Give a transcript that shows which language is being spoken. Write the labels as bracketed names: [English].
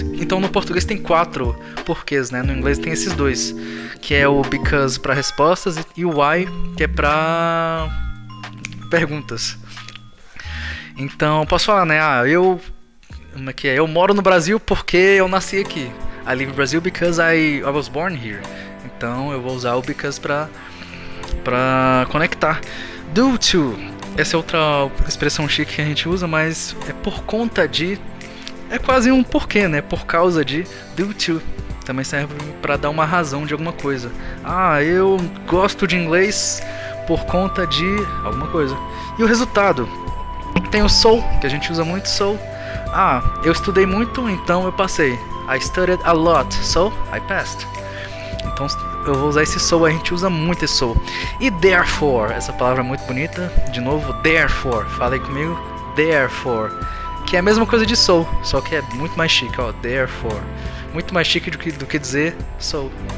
[Portuguese] Então no português tem 4 porquês, né? No inglês tem esses 2, que é o because para respostas e o why, que é para perguntas. Então eu posso falar, né? Eu moro no Brasil porque eu nasci aqui. [English] I live in Brazil because I was born here. [Portuguese] Então eu vou usar o because para conectar. Due to, essa é outra expressão chique que a gente usa, mas é por conta de. É quase um porquê, né? Por causa de. Due to também serve para dar uma razão de alguma coisa. Eu gosto de inglês por conta de alguma coisa. E o resultado? Tem o so, que a gente usa muito, so. Eu estudei muito, então eu passei. [English] I studied a lot, so I passed. [Portuguese] Então eu vou usar esse so, a gente usa muito esse so. E therefore, essa palavra é muito bonita. De novo, therefore, fala aí comigo. Therefore, que é a mesma coisa de so, só que é muito mais chique, ó. Therefore, muito mais chique do que dizer so.